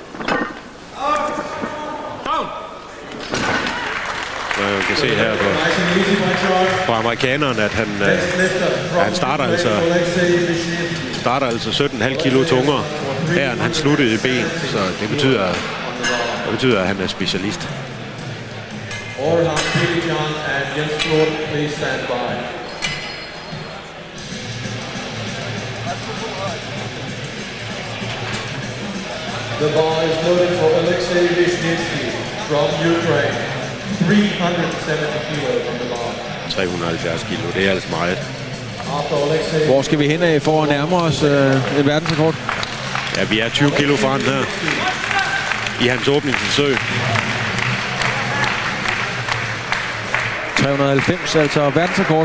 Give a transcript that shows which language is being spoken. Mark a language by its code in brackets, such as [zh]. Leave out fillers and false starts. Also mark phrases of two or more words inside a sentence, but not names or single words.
[da] Man kan se her på amerikaneren, at han starter altså 17,5 kilo tungere her, end han sluttede i ben. Så det betyder, at han er specialist. [en] Orhan Bilichan and Jens Flor, please stand by. The bar is loaded for Alexei Vizhnitsky from Ukraine. 370 kilos on the bar. [da] 370 kilo, det er altså meget. Hvor skal vi hen af for at nærme os et verdensrekord? Ja, vi er 20 kilo fra den her i hans åbningsforsøg. 390, altså verdensrekord.